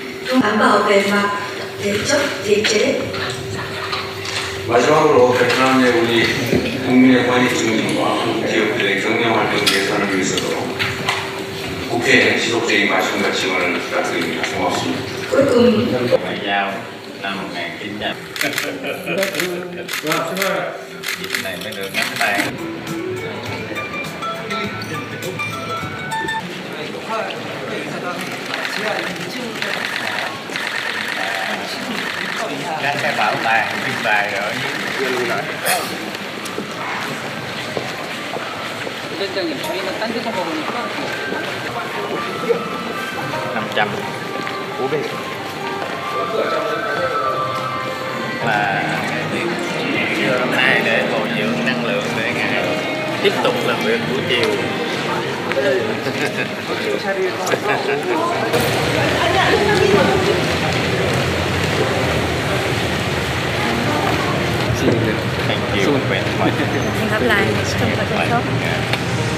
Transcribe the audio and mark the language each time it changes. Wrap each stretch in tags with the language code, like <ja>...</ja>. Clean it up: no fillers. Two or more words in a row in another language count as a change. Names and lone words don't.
<ko>마지막으로 베트남 내 우리 국민의 권익 증진과 한국 기업들의 경영 활동 개선을 위해서도 국회에 지속적인 관심과 지원을 부탁드립니다. 고맙습니다.</ko> <vi>Ngoại giao năm 1900. Dịp này mới được nắm tay. Các cái bảo tàng trưng bày ở</vi> <ko>위원장님, 저희는 딴 데서 먹으니까</ko> <vi>500 là hôm nay để bồi dưỡng năng lượng để ngài tiếp tục làm việc buổi chiều.</vi> <en>Thank you very much.</en> <vi>Hẹn gặp lại trong phần tiếp theo.</vi>